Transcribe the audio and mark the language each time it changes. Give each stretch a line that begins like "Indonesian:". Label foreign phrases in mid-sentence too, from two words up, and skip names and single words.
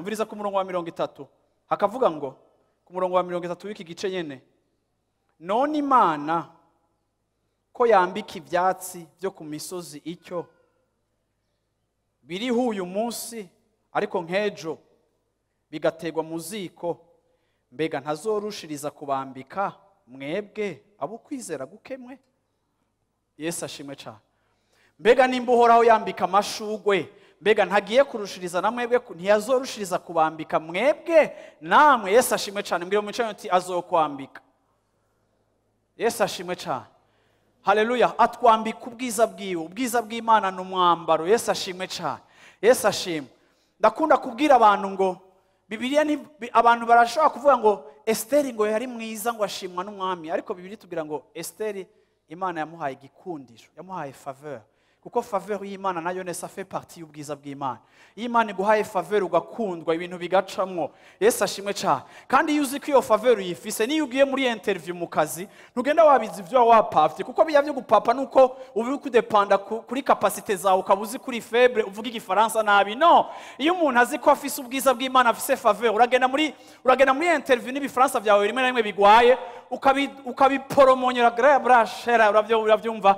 Rundi: Umviriza ku murongo wa 30 hakavuga ngo, ku murongo wa 30 w'iki gice nyene, none Imana ko yambika ivyatsi byo ku misozi icyo biriho uyu munsi, ariko nk'ejo bigategwa mu ziko, mbega ntazorushiriza kubambika mwebwe abo kwizera gukemwe? Yesu ashimwe cyane. Mbega nimba Uhoraho yambika amashugwe, mbega ntagiye kurushiriza na mwebwe, ntiyazorushiriza kubambika mwebwe namwe? Yesu ashimwe cyane. Mbwira mu cyane ati azokwambika. Yesu ashimwe cyane. Haleluya. Atwambika ubwiza bwiwe. Ubwiza bw'Imana n'umwambaro. Yesu ashimwe cyane. Yesu ashimwe. Ndakunda kubwira abantu ngo Bibiliya ni abantu barashobora kuvuga ngo Esteri ngo yari mwiza ngo ashimwa n'umwami, ariko Bibiliya tugira ngo Esteri Imana yamuhaye igikundiro, yamuhaye faveur. Kuko faveur y'Imana nayo nesa
French: fait partie
Rundi: y'ubwiza bw'Imana. Imana iguhaye faveur ugakundwa, ibintu bigacamwo. Yesu ashimwe cyane. Kandi iyo uzi ko iyo faveur uyifise, niyo ugiye muri interview mu kazi, ntugenda wabizi ibyo wapafye, kuko bijya byo gupapa nuko ubi kudependa kuri capacité zawe, ukabuzi kuri faible, uvuga igifaransa nabi. No, iyo umuntu azi ko afise ubwiza bw'Imana, afise faveur, uragenda muri interview n'ibifaransa byawe rimwe na rimwe bigwaye, ukabiporomonyera brashera, uravyumva.